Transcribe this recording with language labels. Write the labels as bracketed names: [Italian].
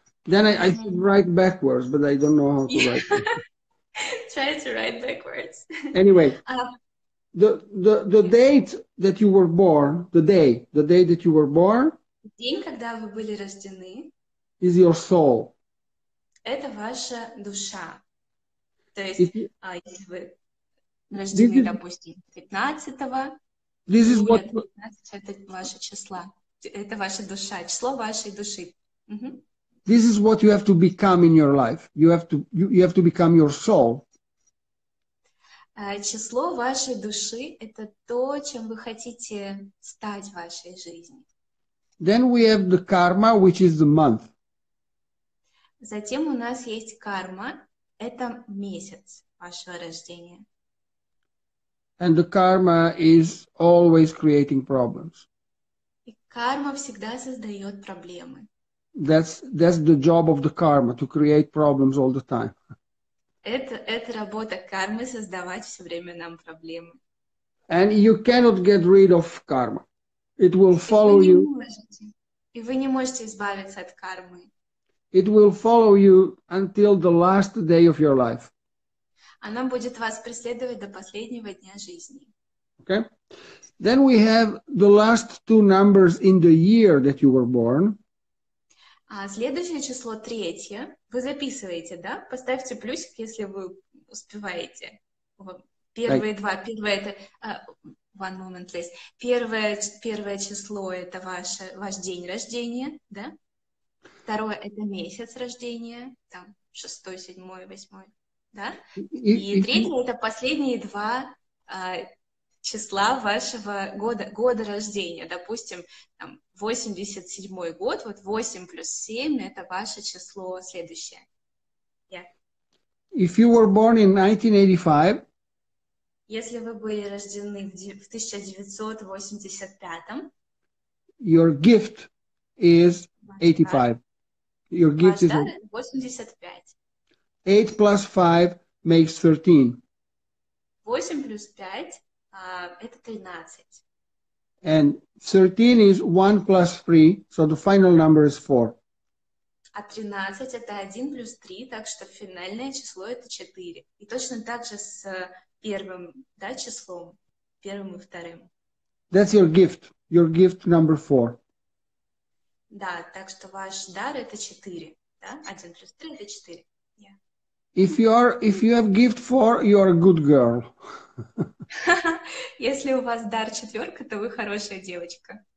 [English] Then I should write backwards, but I don't know how to write. Try to write backwards. Anyway, the date that you were born, the day that you were born, [Russian] день, когда вы были рождены, [English] is your soul. [Russian] Это ваша душа. То есть, если вы рождены, допустим, 15-го, июля 15, это ваши числа. Это ваша душа, число вашей души. [English] This is what you have to become in your life. You have to become your soul. [Russian] Число вашей души — это то, чем вы хотите стать в вашей жизни. [English] Then we have the karma, which is the month. [Russian] Затем у нас есть карма, это месяц вашего рождения. [English] And the karma is always creating problems. [Russian] И карма всегда создает проблемы. [English] That's the job of the karma, to create problems all the time. [Russian] Это работа кармы — создавать все время нам проблемы. [English] And you cannot get rid of karma. It will follow you. [Russian] И вы не можете избавиться от кармы. [English] It will follow you until the last day of your life. [Russian] Она будет вас преследовать до последнего дня жизни. [English] Okay? Then we have the last 2 numbers in the year that you were born. [Russian] Следующее число 3. Вы записываете, да? Поставьте плюсик, если вы успеваете. Первые 2. Первое это... [English] one moment, please. [Russian] Первое число — это ваш день рождения, да? Второе — это месяц рождения, там 6, 7, 8, да? И 3 — это последние 2 числа вашего года рождения. Допустим, там, 87-й год, вот 8 плюс 7 — это ваше число следующее. [English] Yeah. If you were born in 1985, [Russian] если вы были рождены в 1985, [English] your gift is 85. Your gift is 85. 8 plus 5 makes 13. [Russian] 8 плюс 5 это 13. [English] And 13 is 1 plus 3, so the final number is 4. [Russian] А 13 это 1 плюс 3, так что финальное число это 4. И точно так же с первым, да, числом, первым и вторым. [English] That's your gift number 4. [Russian] Да, так что ваш дар это 4, да? 1 плюс 3 это 4. [English] Yeah. If you have gift 4, you are a good girl. [Russian] Если у вас дар 4, то вы хорошая девочка.